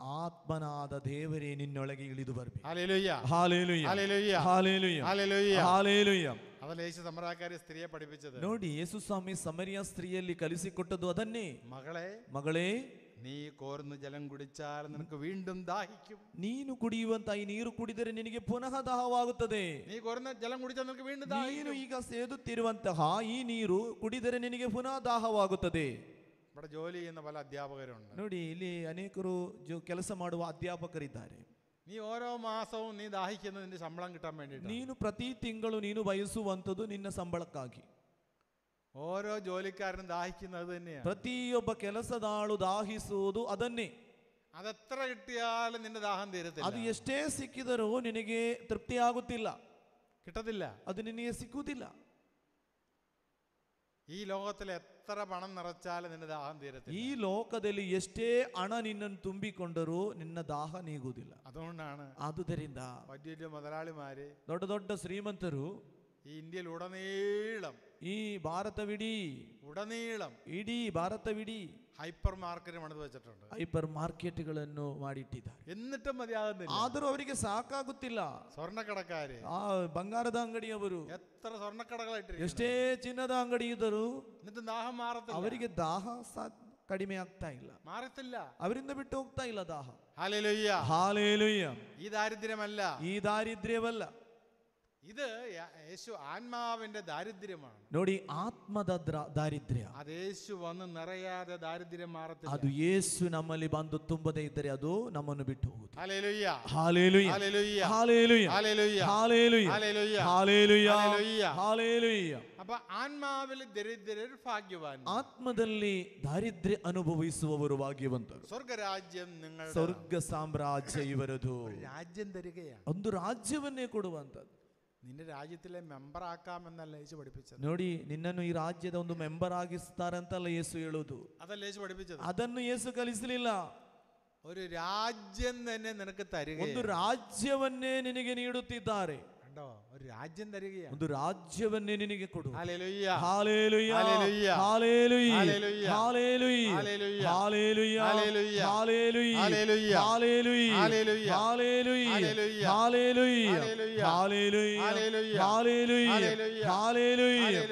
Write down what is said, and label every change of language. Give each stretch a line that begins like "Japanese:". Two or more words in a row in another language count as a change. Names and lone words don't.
Kannada: ಆತ್ಮನಾದ ದೇವರೇ ನಿನ್ನೊಳಗೆ ಇಳಿದು ಬರಬೇಕು.
Malayalam: ഹല്ലേലൂയ,
Kannada: ಹಾಲೆಲೂಯ,
Malayalam: ഹല്ലേലൂയ,
Kannada: ಹಾಲೆಲೂಯ,
Malayalam: ഹല്ലേലൂയ.
Kannada: ಹಾಲೆಲೂಯ.
Malayalam: അതല്ലേ യേശു സമരക്കാരി സ്ത്രീയെ പഠിപ്പിച്ചത്.
Kannada: ನೋಡಿ, ಯೇಸು ಸ್ವಾಮಿ ಸಮರಿಯ ಸ್ತ್ರೀಯಲ್ಲಿ ಕಲಿಸಿಕೊಟ್ಟದ್ದು ಅದನ್ನೇ.
Malayalam: മകളെ,
Kannada: ಮಗಳೇ,
Malayalam: നീ കോർന്ന് ജലം കുടിച്ചാൽ നിനക്ക് വീണ്ടും ദാഹിക്കും.
Kannada: ನೀನು ಕುಡಿಯುವಂತ ಈ ನೀರು ಕುಡಿದರೆ ನಿನಗೆ ಪುನಃ ದಾಹವಾಗುತ್ತದೆ.
Malayalam: നീ കോർന്ന് ജലം കുടിച്ചാൽ നിനക്ക് വീണ്ടും
Kannada: ನೀನು
Malayalam: ദാഹിക്കും.
Kannada: ಈಗ ಸೇದುತ್ತಿರುವಂತಹ ಈ ನೀರು ಕುಡಿದರೆ ನಿನಗೆ ಪುನಃ ದಾಹವಾಗುತ್ತದೆ.
Malayalam: ഇവിടെ ജോലി ചെയ്യുന്ന പല അധ്യാപകരുണ്ട്.
Kannada: ನೋಡಿ, ಇಲ್ಲಿ ಅನೇಕರು ಕೆಲಸ ಮಾಡುವ ಅಧ್ಯಾಪಕರಿದ್ದಾರೆ.
Malayalam: നീ ഓരോ മാസവും നീ ദാഹിക്കുന്നത് നിന്റെ ശമ്പളം കിട്ടാൻ വേണ്ടിയിട്ട്.
Kannada: ನೀನು ಪ್ರತಿ ತಿಂಗಳು ನೀನು ಬಯಸುವಂಥದ್ದು ನಿನ್ನ ಸಂಬಳಕ್ಕಾಗಿ.
Malayalam: ഓരോ ജോലിക്കാരനും ദാഹിക്കുന്നത് തന്നെയാണ്.
Kannada: ಪ್ರತಿಯೊಬ್ಬ ಕೆಲಸದಾಳು ದಾಹಿಸುವುದು ಅದನ್ನೇ.
Malayalam: അതെത്ര കിട്ടിയാലും നിന്റെ ദാഹം തീരത്തില്ല.
Kannada: ಅದು ಎಷ್ಟೇ ಸಿಕ್ಕಿದರೂ ನಿನಗೆ ತೃಪ್ತಿಯಾಗುತ್ತಿಲ್ಲ,
Malayalam: കിട്ടത്തില്ല.
Kannada: ಅದು ನಿನಗೆ ಸಿಕ್ಕುವುದಿಲ್ಲ.
Malayalam: ഈ ലോകത്തിൽ എത്ര പണം നിറച്ചാലും നിന്റെ ദാഹം തീരത്തില്ല.
Kannada: ಈ ಲೋಕದಲ್ಲಿ ಎಷ್ಟೇ ಹಣ ನಿನ್ನನ್ನು ತುಂಬಿಕೊಂಡರೂ ನಿನ್ನ ದಾಹ ನೀಗುವುದಿಲ್ಲ.
Malayalam: അതുകൊണ്ടാണ്
Kannada: ಆದುದರಿಂದ
Malayalam: വലിയ വലിയ മുതലാളിമാര്
Kannada: ದೊಡ್ಡ ದೊಡ್ಡ ಶ್ರೀಮಂತರು
Malayalam: ഈ ഇന്ത്യയിൽ ഉടനീളം
Kannada: ಈ ಭಾರತವಿಡೀ ಇಡೀ ಭಾರತವಿಡೀ
English: hyper market
Malayalam: പണിത് വെച്ചിട്ടുണ്ട്.
Kannada: ಹೈಪರ್ ಮಾರ್ಕೆಟ್ಗಳನ್ನು ಮಾಡಿಟ್ಟಿದ್ದಾರೆ.
Malayalam: എന്നിട്ടും മതിയാകുന്നില്ല.
Kannada: ಆದರೂ ಅವರಿಗೆ ಸಾಕಾಗುತ್ತಿಲ್ಲ.
Malayalam: സ്വർണ്ണക്കടക്കാര്,
Kannada: ಆ ಬಂಗಾರದ ಅಂಗಡಿಯವರು
Malayalam: എത്ര സ്വർണ്ണക്കടകളായിട്ട്,
Kannada: ಎಷ್ಟೇ ಚಿನ್ನದ ಅಂಗಡಿ ಇದ್ದರೂ
Malayalam: എന്നിട്ട് ദാഹം മാറത്തില്ല.
Kannada: ಅವರಿಗೆ ದಾಹ ಕಡಿಮೆ ಆಗ್ತಾ ಇಲ್ಲ,
Malayalam: മാറത്തില്ല.
Kannada: ಅವರಿಂದ ಬಿಟ್ಟು ಹೋಗ್ತಾ ಇಲ್ಲ ದಾಹ.
Malayalam: ഹല്ലേലൂയ,
Kannada: ಹಾಲೆಲೂಯ.
Malayalam: ഈ ദാരിദ്ര്യമല്ല,
Kannada: ಈ ದಾರಿದ್ರ್ಯವಲ್ಲ.
Malayalam: ഇത് യേശു ആത്മാവിന്റെ ദാരിദ്ര്യമാണ്.
Kannada: ನೋಡಿ, ಆತ್ಮದ ದಾರಿದ್ರ್ಯ
Malayalam: അത് യേശു വന്ന് നിറയാതെ ദാരിദ്ര്യം മാറത്തില്ല.
Kannada: ಅದು ಯೇಸು ನಮ್ಮಲ್ಲಿ ಬಂದು ತುಂಬದೇ ಇದ್ದರೆ ಅದು ನಮ್ಮನ್ನು ಬಿಟ್ಟು ಹೋಗುತ್ತದೆ.
Malayalam: ഹല്ലേലൂയ,
Kannada: ಹಾಲೆಲೂಯ,
Malayalam: ഹല്ലേലൂയ,
Kannada: ಹಾಲೆಲೂಯ,
Malayalam: ഹല്ലേലൂയ,
Kannada: ಹಾಲೆಲೂಯ,
Malayalam: ഹല്ലേലൂയ,
Kannada: ಹಾಲೆಲೂಯ,
Malayalam: ഹല്ലേലൂയ.
Kannada: ಹಾಲೆಲೂಯ.
Malayalam: അപ്പൊ ആത്മാവിൽ ദരിദ്രർ ഭാഗ്യവാൻ.
Kannada: ಆತ್ಮದಲ್ಲಿ ದಾರಿದ್ರ್ಯ ಅನುಭವಿಸುವವರು ಭಾಗ್ಯವಂತರು.
Malayalam: സ്വർഗരാജ്യം നിങ്ങളുടെ
Kannada: ಸ್ವರ್ಗ ಸಾಮ್ರಾಜ್ಯ ಇವರದು.
Malayalam: രാജ്യം തരികയാണ്.
Kannada: ಒಂದು ರಾಜ್ಯವನ್ನೇ ಕೊಡುವಂತದ್ದು.
Malayalam: നിന്റെ രാജ്യത്തിലെ മെമ്പർ ആക്കാമെന്നല്ല യേശു പഠിപ്പിച്ചത്.
Kannada: ನೋಡಿ, ನಿನ್ನನ್ನು ಈ ರಾಜ್ಯದ ಒಂದು ಮೆಂಬರ್ ಆಗಿಸ್ತಾರಂತಲ್ಲ ಯೇಸು ಹೇಳುವುದು.
Malayalam: അതല്ല യേശു പഠിപ്പിച്ചത്.
Kannada: ಅದನ್ನು ಯೇಸು ಕಲಿಸಲಿಲ್ಲ.
Malayalam: ഒരു രാജ്യം തന്നെ നിനക്ക് തരിക.
Kannada: ಒಂದು ರಾಜ್ಯವನ್ನೇ ನಿನಗೆ ನೀಡುತ್ತಿದ್ದಾರೆ.
Malayalam: കണ്ടോ, ഒരു രാജ്യം തരികയാണ്.
Kannada: ಒಂದು ರಾಜ್ಯವನ್ನೇ ನಿನಗೆ ಕೊಡು.
Malayalam: ഹല്ലേലൂയ,
Kannada: ಹಾಲೆಲೂಯ,
Malayalam: ഹല്ലേലൂയ,
Kannada: ಹಾಲೆಲೂಯ,
Malayalam: ഹല്ലേലൂയ,
Kannada: ಹಾಲೆಲೂಯ,
Malayalam: ഹല്ലേലൂയ,
Kannada: ಹಾಲೆಲೂಯ,
Malayalam: ഹല്ലേലൂയ,
Kannada: ಹಾಲೆಲೂಯ,
Malayalam: ഹല്ലേലൂയ,
Kannada: ಹಾಲೆಲೂಯ,
Malayalam: ഹല്ലേലൂയ,
Kannada: ಹಾಲೆಲೂಯ,
Malayalam: ഹല്ലേലൂയ,
Kannada: ಹಾಲೆಲೂಯ,
Malayalam: ഹല്ലേലൂയ,
Kannada: ಹಾಲೆಲೂಯ,
Malayalam: ഹല്ലേലൂയ,
Kannada: ಹಾಲೆಲೂಯ,
Malayalam: ഹല്ലേലൂയ,
Kannada: ಹಾಲೆಲೂಯ,